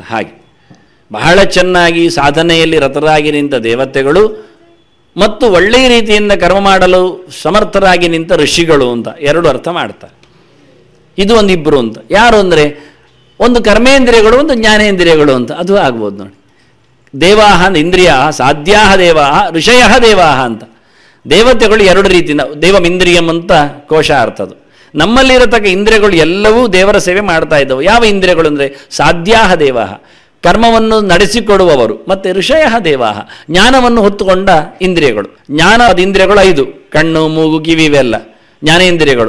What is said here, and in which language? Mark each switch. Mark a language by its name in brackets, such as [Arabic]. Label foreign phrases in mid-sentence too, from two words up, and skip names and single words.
[Kannada] ಹಾಗೆ ಬಹಳ ಚೆನ್ನಾಗಿ ಸಾಧನೆಯಲ್ಲಿ ರತರಾಗಿ ನಿಂತ ದೇವತೆಗಳು ಮತ್ತು ಒಳ್ಳೆಯ ರೀತಿಯಿಂದ ಕರ್ಮ ಮಾಡಲು ಸಮರ್ಥರಾಗಿ ನಿಂತ ಋಷಿಗಳು ಅಂತ 2 ಅರ್ಥ ಮಾಡ್ತಾರೆ. ಇದು ಒಂದು ಇಬ್ಬರು ಅಂತ. ಯಾರು ಅಂದರೆ ಒಂದು ಕರ್ಮೇಂದ್ರಿಯಗಳು, ಒಂದು ಜ್ಞಾನೇಂದ್ರಿಯಗಳು ಅಂತ. ಅದು ಆಗ್ಬೋದು ನೋಡಿ. [Sanskrit] ದೇವಾಹ ಇಂದ್ರಿಯ ಸಾಧ್ಯಾ ದೇವಾಹ ಋಷಯ ದೇವಾಹ [Kannada] ಅಂತ. ದೇವತೆಗಳು 2 ರೀತಿಯಿಂದ. ದೇವಮಿಂದ್ರಿಯಂ ಅಂತ ಕೋಶ ಅರ್ಥದು. ನಮ್ಮಲ್ಲಿರತಕ್ಕ ಇಂದ್ರಿಯಗಳು ಎಲ್ಲವೂ ದೇವರ ಸೇವೆ ಮಾಡ್ತಾ ಇದ್ದವು. ಯಾವ ಇಂದ್ರಿಯಗಳು ಅಂದರೆ [Sanskrit] ಸಾಧ್ಯಾ ದೇವಾಹ [Kannada] ಕರ್ಮವನ್ನು ನಡೆಸಿಕೊಡುವವರು, ಮತ್ತು [Sanskrit] ಋಷಯ ದೇವಾಹ [Kannada] ಜ್ಞಾನವನ್ನು ಹೊತ್ತುಕೊಂಡ ಇಂದ್ರಿಯಗಳು. ಜ್ಞಾನದ ಇಂದ್ರಿಯಗಳು 5: ಕಣ್ಣು, ಮೂಗು, ಕಿವಿ ಇವೆಲ್ಲ ಜ್ಞಾನೇಂದ್ರಿಯಗಳು.